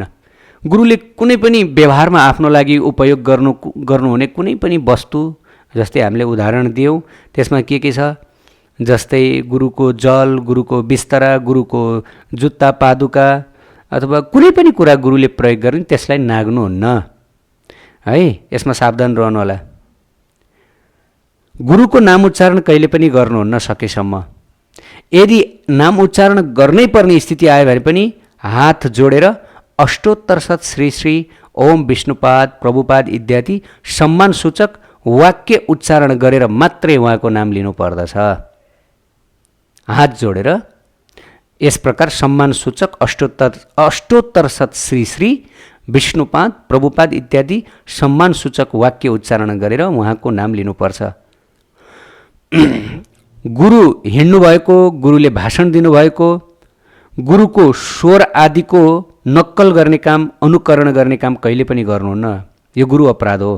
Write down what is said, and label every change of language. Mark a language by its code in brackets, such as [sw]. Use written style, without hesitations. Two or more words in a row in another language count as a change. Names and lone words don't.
[ne] गुरुले कुनै पनि व्यवहारमा आफ्नो लागि उपयोग गर्नुहुने कुनै पनि वस्तु, जस्तै हामीले उदाहरण दियौँ, त्यसमा के छ, जस्तै गुरुको जल, गुरुको बिस्तरा, गुरुको जुत्ता पादुका अथवा कुनै पनि कुरा गुरुले प्रयोग गर्ने त्यसलाई नाग्नुहुन्न, है। यसमा सावधान रहनु होला। गुरुको नाम उच्चारण कहिले पनि गर्नुहुन्न सकेसम्म। यदि नाम उच्चारण गर्नै पर्ने स्थिति आयो भने पनि हात जोडेर अष्टोत्तर सत श्री श्री ओम विष्णुपाद प्रभुपाद इत्यादि सम्मान सूचक वाक्य उच्चारण गरेर मात्रै उहाँको नाम लिनु पर्दछ। हात जोडेर यस प्रकार सम्मान सूचक अष्टोत्तर सत श्री श्री विष्णुपाद प्रभुपाद इत्यादि सम्मान सूचक वाक्य उच्चारण गरेर उहाँको नाम लिनुपर्छ। गुरु हिँड्नु भएको, गुरुले भाषण दिनुभएको, गुरुको स्वर आदिको नक्कल गर्ने काम, अनुकरण गर्ने काम कहिले पनि गर्नुहुन्न, यो गुरु अपराध हो।